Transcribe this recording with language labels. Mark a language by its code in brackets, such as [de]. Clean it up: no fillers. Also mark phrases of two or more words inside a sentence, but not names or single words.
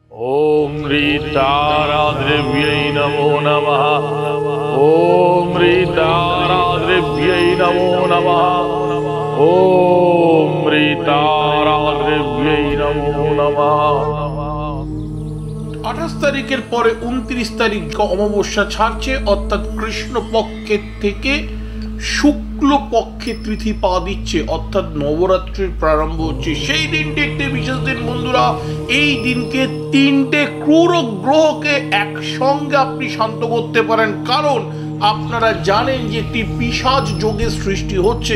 [sa] ओम ह्रीताराद्रव्यै नमो नमः। ओम ह्रीताराद्रव्यै नमो नमः। ओम ह्रीताराद्रव्यै नमो नमः। [bn] 28 তারিখের পরে 29 তারিখ অমাবস্যা ছাড়ছে, অর্থাৎ কৃষ্ণ পক্ষের থেকে শুক্ল পক্ষে তিথি পা দিচ্ছে, অর্থাৎ নবরাত্রির প্রারম্ভ হচ্ছে। সেই দিনটি একটি বিশেষ দিন বন্ধুরা। এই দিনকে 3টে ক্রূর গ্রহকে একসঙ্গে আপনি শান্ত করতে পারেন, কারণ আপনারা জানেন যে একটি পিশাচ যোগের সৃষ্টি হচ্ছে।